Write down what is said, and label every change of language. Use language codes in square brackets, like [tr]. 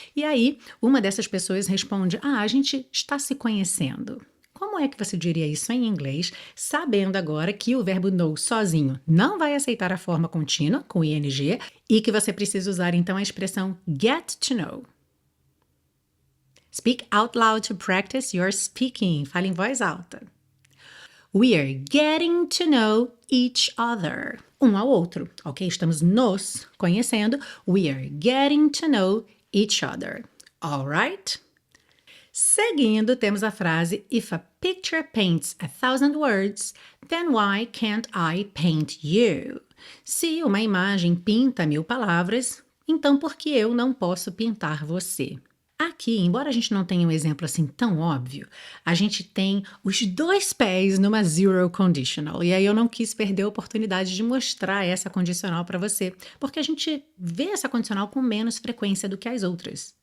[pt] E aí uma dessas pessoas responde: ah, a gente está se conhecendo. Como é que você diria isso em inglês, sabendo agora que o verbo know sozinho não vai aceitar a forma contínua, com ing, e que você precisa usar então a expressão get to know? [en] Speak out loud to practice your speaking. [pt] Fale em voz alta. [en] We are getting to know each other. [pt] Um ao outro, ok? Estamos nos conhecendo. [en] We are getting to know each other. Alright? [pt] Seguindo, temos a frase: [en] If a picture paints 1,000 words, then why can't I paint you? [pt] Se uma imagem pinta 1.000 palavras, então por que eu não posso pintar você? Aqui, embora a gente não tenha um exemplo assim tão óbvio, a gente tem os dois pés numa zero conditional. E aí eu não quis perder a oportunidade de mostrar essa condicional para você, porque a gente vê essa condicional com menos frequência do que as outras.